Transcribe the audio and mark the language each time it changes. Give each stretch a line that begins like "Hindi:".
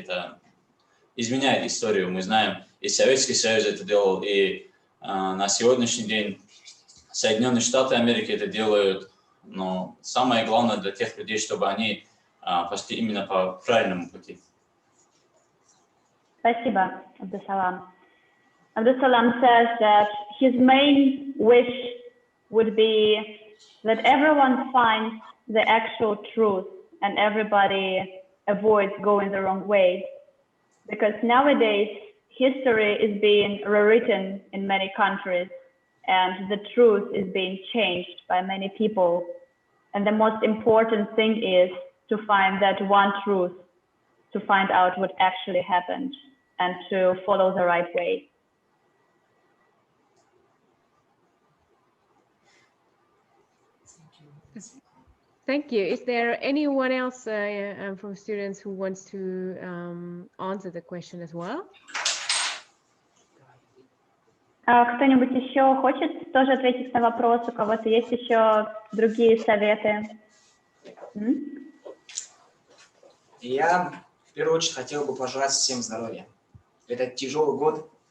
Russian: Это изменяет историю. Мы знаем, и Советский Союз это делал, и на сегодняшний день Соединенные Штаты Америки это делают. Но самое главное для тех людей, чтобы они пошли именно по правильному пути. Спасибо, Абдусалам.
English: Abdusalam says that his main wish would be that everyone finds the actual truth and everybody avoids going the wrong way. Because nowadays, history is being rewritten in many countries and the truth is being changed by many people. And the most important thing is to find that one truth, to find out what actually happened and to follow the right way. Thank you. Is there anyone else from students who wants to answer the question as well?
Russian: Кто-нибудь еще хочет тоже ответить на вопрос? У кого-то есть еще другие советы? Я в первую очередь хотел бы пожелать всем здоровья. Это тяжелый год.